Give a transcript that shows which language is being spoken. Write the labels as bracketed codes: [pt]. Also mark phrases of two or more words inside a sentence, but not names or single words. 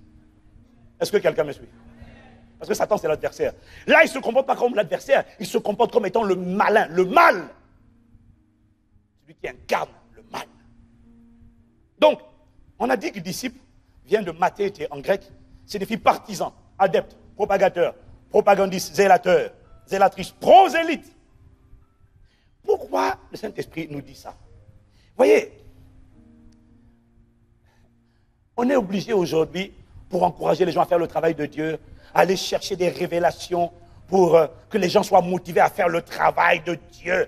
[fr] Est-ce que quelqu'un me suit? Parce que Satan, c'est l'adversaire. Là, il ne se comporte pas comme l'adversaire. Il se comporte comme étant le malin, le mal. Celui qui incarne le mal. Donc, on a dit que disciple vient de mathété en grec. Signifie partisan, adepte, propagateur, propagandiste, zélateur, zélatrice, prosélyte. Pourquoi le Saint-Esprit nous dit ça? Voyez, on est obligé aujourd'hui, pour encourager les gens à faire le travail de Dieu, à aller chercher des révélations pour que les gens soient motivés à faire le travail de Dieu.